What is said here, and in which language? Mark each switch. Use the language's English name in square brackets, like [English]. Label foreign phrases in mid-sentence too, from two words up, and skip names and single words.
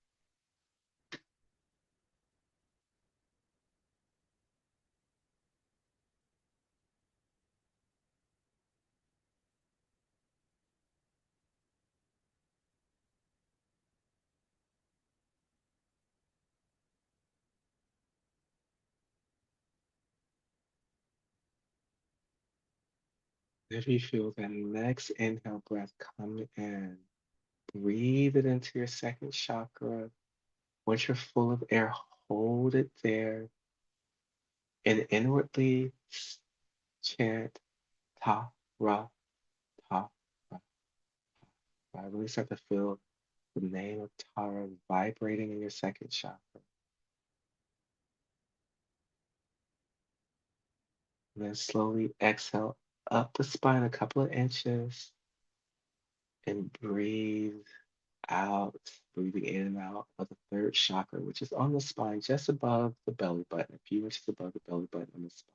[English] If you feel that next inhale breath come in, breathe it into your second chakra. Once you're full of air, hold it there and inwardly chant ta ra ta ra. I really start to feel the name of Tara vibrating in your second chakra. And then slowly exhale up the spine a couple of inches and breathe out, breathing in and out of the third chakra, which is on the spine, just above the belly button, a few inches above the belly button on the spine.